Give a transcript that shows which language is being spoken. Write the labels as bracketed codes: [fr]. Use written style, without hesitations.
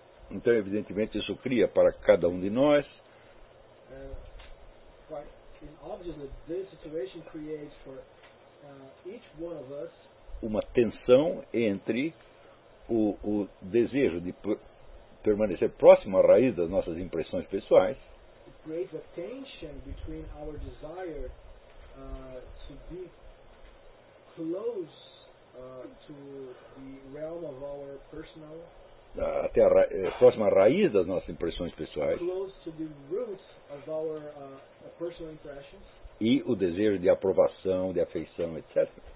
[pt] Então, evidentemente, isso cria para cada um de nós. [en] And obviously, this situation creates for each one of us [pt] uma tensão entre o desejo de permanecer próximo à raiz das nossas impressões pessoais, [en] it creates a tension between our desire to be close to the realm of our personal, [pt] até a próxima raiz das nossas impressões pessoais, [en] close to the roots of our personal impressions, [pt] e o desejo de aprovação, de afeição, etc.